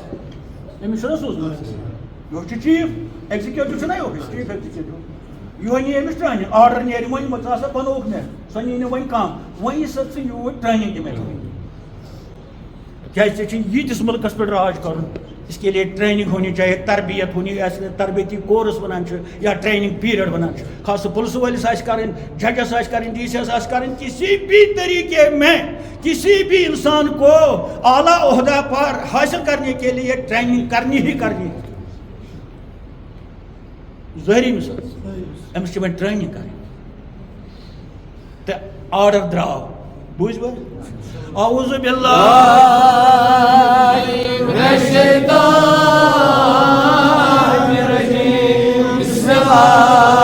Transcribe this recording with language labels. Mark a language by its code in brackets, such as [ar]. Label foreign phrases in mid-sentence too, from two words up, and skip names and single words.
[ks] أمِس چھُنہ سوٗزمُت یہِ چھُ [en] chief executive [ks] چھُنہ یہِ [en] chief executive [ks] یِہوے نی أمِس [en] training order [ks] نیرِ وۄنۍ ژٕ ہسا بنووُکھ مےٚ سۄ نی نہٕ وۄنۍ کانٛہہ وۄنۍ یی سا ژٕ یوٗرۍ ٹرینِنٛگ دِ مےٚ کیازِ ژےٚ چھُے ییٖتِس مُلکس پٮ۪ٹھ راج کرُن [ur] اس کے لیے ٹریننگ ہونی چاہیے تربیت ہونی ایسے تربیتی کورس ونان یا [en] training period [ur] ونان خاص پولیس والس آس کریں ججس آس کریں [en] DCs [ur] آس کریں کسی بھی طریقے میں کسی بھی انسان کو اعلیٰ عہدہ پر حاصل کرنے کے لیے ٹریننگ کرنی ہی کرنی [ks] ظاہری مثال امس چھ ٹریننگ کریں تو آرڈر دراو بوز بھائی [ar] اعوذ باللہ من الشیطان الرجیم بسم اللہ